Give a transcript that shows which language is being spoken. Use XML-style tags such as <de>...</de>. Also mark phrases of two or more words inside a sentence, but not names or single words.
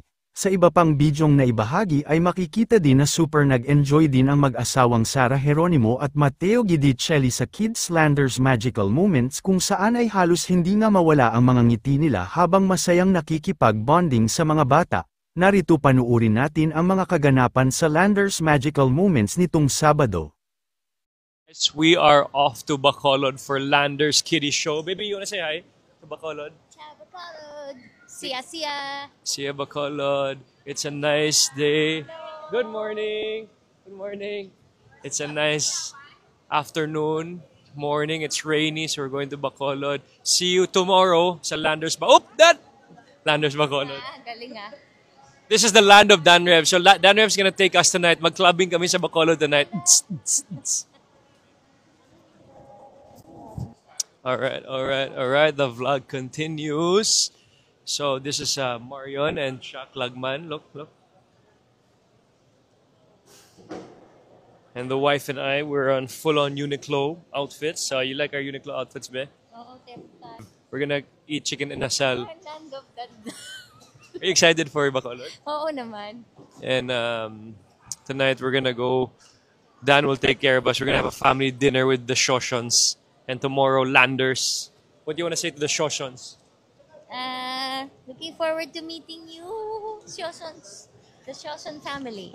<tl>Sa iba pang bidyong na ibahagi ay makikita din na super nag-enjoy din ang mag-asawang Sarah Geronimo at Matteo Guidicelli sa Kids Landers Magical Moments kung saan ay halos hindi nga mawala ang mga ngiti nila habang masayang nakikipag-bonding sa mga bata. Narito panuurin natin ang mga kaganapan sa Landers Magical Moments nitong Sabado.</tl> <en>We are off to Bacolod for Landers Kiddie Show. Baby, you wanna say hi to Bacolod? Ciao, Bacolod! Siya! Siya Bacolod. It's a nice day. Good morning. Good morning. It's a nice afternoon, morning. It's rainy, so we're going to Bacolod. See you tomorrow sa Landers Landers Bacolod.</en> <tl>Galing ah.</tl> <en>This is the land of Dan Rev. So Dan Rev's gonna take us tonight.</en> <tl>Mag-clubbing kami sa Bacolod tonight.</tl> <en>Alright. The vlog continues. So this is Marion and Shaq Lagman. Look. And the wife and I, we're on full-on Uniqlo outfits. You like our Uniqlo outfits, be?</en> <tl>Oo, tempa.</tl> <en>We're gonna eat chicken inasal. Land of that. Are you excited for Bacolod?</en> <tl>Oo naman.</tl> <en>And tonight we're gonna go. Dan will take care of us. We're gonna have a family dinner with the Shoshons. And tomorrow, Landers. What do you want to say to the Shoshons? Looking forward to meeting you, Shoshons. The Shoshon family.</en>